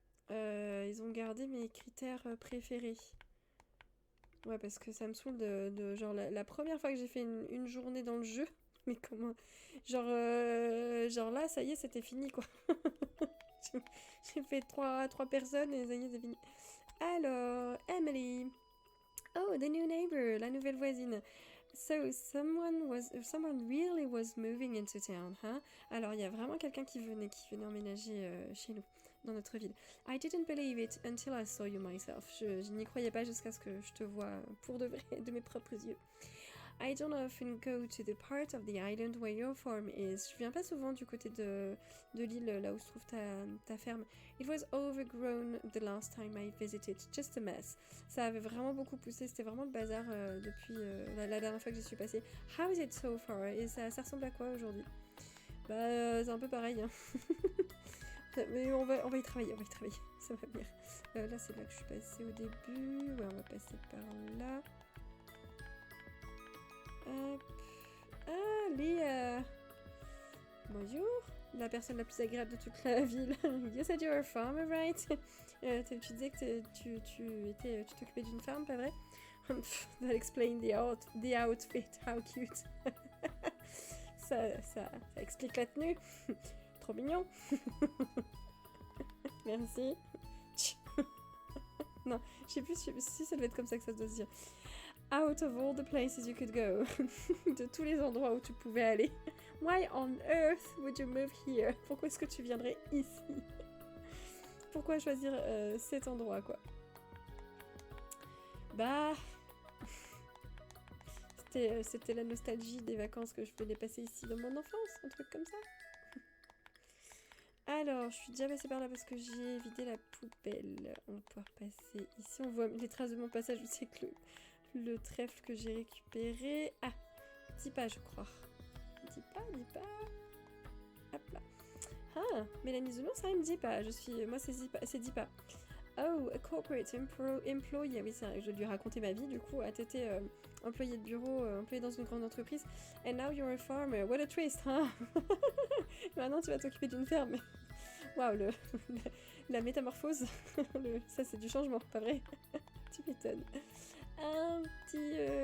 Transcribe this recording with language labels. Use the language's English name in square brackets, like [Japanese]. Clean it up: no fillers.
[French] Ils ont gardé mes critères préférés. Ouais, parce que ça me saoule de genre la première fois que j'ai fait une journée dans le jeu. Mais comment... Genre là, ça y est, c'était fini, quoi. J'ai fait trois personnes et ça y est, c'est fini. Alors, Emily. [English] Oh, the new neighbor, [French] la nouvelle voisine. [English] So, someone really was moving into town, huh? [French] Alors, il y a vraiment quelqu'un qui venait emménager chez nous, dans notre ville. [English] I didn't believe it until I saw you myself. [French] Je n'y croyais pas jusqu'à ce que je te vois pour de vrai, de mes propres yeux. [English] I don't often go to the part of the island where your farm is. [French] Je viens pas souvent du côté de l'île, là où se trouve ta ferme. [English] It was overgrown the last time I visited, just a mess. [French] Ça avait vraiment beaucoup poussé, c'était vraiment le bazar depuis la dernière fois que j'y suis passée. [English] How is it so far? [French] Et ça ressemble à quoi aujourd'hui? Bah, c'est un peu pareil, hein. Mais on va y travailler, ça va venir. Là, c'est là que je suis passée au début. Ouais, on va passer par là. Hop. Ah, Léa. Bonjour. la personne la plus agréable de toute la ville. [English] You said you're a farmer, right? [French] Tu disais que tu t'occupais d'une ferme, pas vrai? [English] That explain the outfit, how cute. [French] ça explique la tenue. Trop mignon. Merci. Non, je sais plus si ça doit être comme ça que ça doit se dire. [English] Out of all the places you could go. [French] De tous les endroits où tu pouvais aller. [English] Why on earth would you move here? [French] Pourquoi est-ce que tu viendrais ici? Pourquoi choisir cet endroit, quoi? Bah... C'était la nostalgie des vacances que je voulais passer ici dans mon enfance, un truc comme ça. Alors, je suis déjà passée par là parce que j'ai vidé la poubelle. On va pouvoir passer ici. On voit les traces de mon passage aussi avec le trèfle que j'ai récupéré. Ah, 10 pas, je crois. 10 pas. Hop là. Ah, Mélanie Zelon, ça me dit pas. Moi, c'est 10 pas. [English] Oh, a corporate employee. [French] Oui, ça, je lui ai raconté ma vie, du coup. T'étais employé de bureau, employé dans une grande entreprise. [English] And now you're a farmer. What a twist, [French] hein? Maintenant, tu vas t'occuper d'une ferme. Waouh, la métamorphose. Ça, c'est du changement, pas vrai? Tu m'étonnes. Un petit...